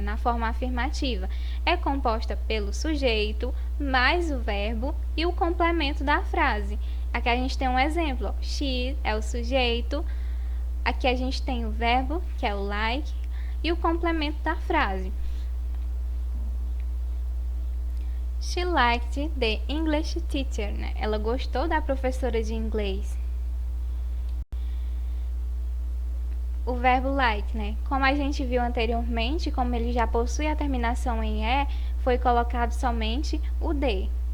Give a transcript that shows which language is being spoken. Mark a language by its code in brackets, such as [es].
[pt] Na forma afirmativa, é composta pelo sujeito, mais o verbo e o complemento da frase. Aqui a gente tem um exemplo, ó. She é o sujeito, aqui a gente tem o verbo, que é o like, e o complemento da frase. [en] She liked the English teacher, né? [pt] Ela gostou da professora de inglês. O verbo like, né? Como a gente viu anteriormente, como ele já possui a terminação em E, foi colocado somente o D.